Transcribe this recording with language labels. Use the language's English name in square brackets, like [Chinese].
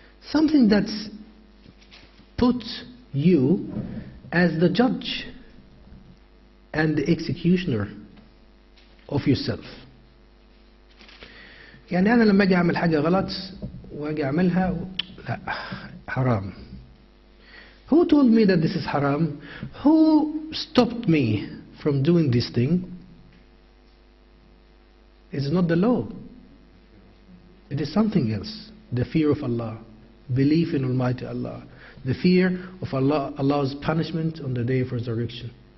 [English] Something that's put you as the judge and the executioner of yourself. [Arabic] يعني أنا لما أجي أعمل حاجة غلط وأجي أعملها لا حرام. [English] Who told me that this is haram? Who stopped me from doing this thing? It is not the law. It is something else. The fear of Allah, belief in Almighty Allah, the fear of Allah, Allah's punishment on the day of resurrection.